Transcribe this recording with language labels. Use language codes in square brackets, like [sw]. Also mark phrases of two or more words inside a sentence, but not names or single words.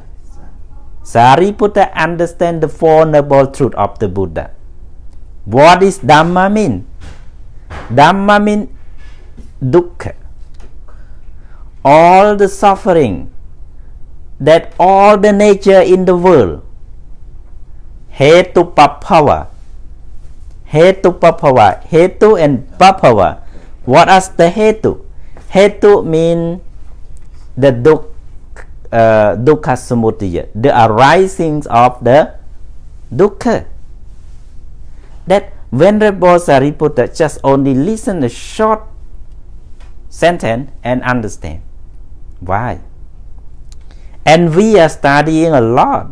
[en] Sariputta understand the Four Noble Truths of the Buddha. What is Dhamma mean? Dhamma mean dukkha. All the suffering that all the nature in the world. [pi] Hetu Bhava. Hetu Bhava. [en] Hetu and Bhava. What is the Hetu? Hetu mean the [pi] dukkha samudaya, [en] the arisings of the dukkha. That Venerable Sariputta just only listen a short sentence and understand. Why? And we are studying a lot.